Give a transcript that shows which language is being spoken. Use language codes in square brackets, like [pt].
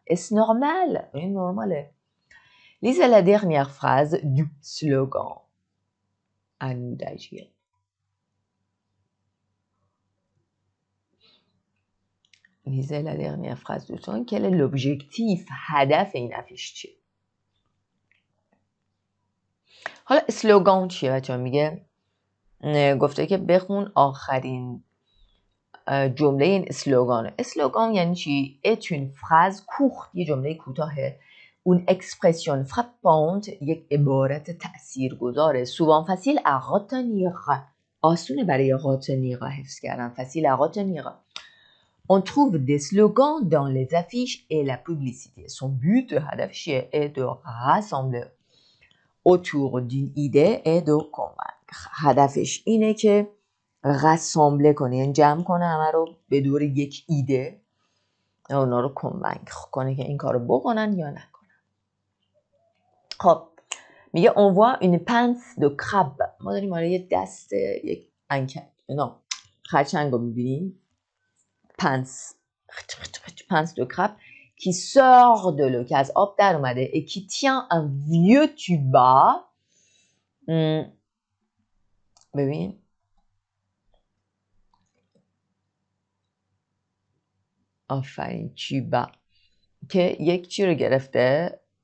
[fr] Est-ce normal؟ [fa] این نرماله. [fr] Lisez la dernière phrase du slogan. À nous d'agir. Lisez la dernière phrase du slogan. Quel est l'objectif؟ [fa] هدف این افیش چیه؟ حالا اسلوگان چیه بچه ها؟ میگه گفته که بخون آخرین جمله این اسلوگانه. اسلوگان یعنی چی؟ [fr] est une phrase courte، [fa] یه جمله کوتاهه. [fr] une expression frappante، [fa] یک عبارت تاثیرگذاره. [fr] souvent facile à retenir، [fa] آسونه برای [fr] retenir، [fa] حفظ کردن. [fr] facile à retenir. on trouve des slogans dans les affiches et la publicité. son but [fa] هدفش [fr] est de rassembler autour d'une idée et de convaincre. [fa] هدفش اینه که رسامبله کنه، یعنی جمع کنه همه رو به دور یک ایده و اونا رو کنوینکر کنه که این کار رو بکنن یا نکنن. خب میگه [fr] on voit une pince de crabe. [fa] ما داریم آره یه دست یک خرچنگ رو میبینیم. [fr] pince de crabe qui sort de l'eau، [fa] که از آب در اومده. [fr] et qui tient un vieux tuba. [fa] ببین آفرین، چیبا که یک چی رو گرفته.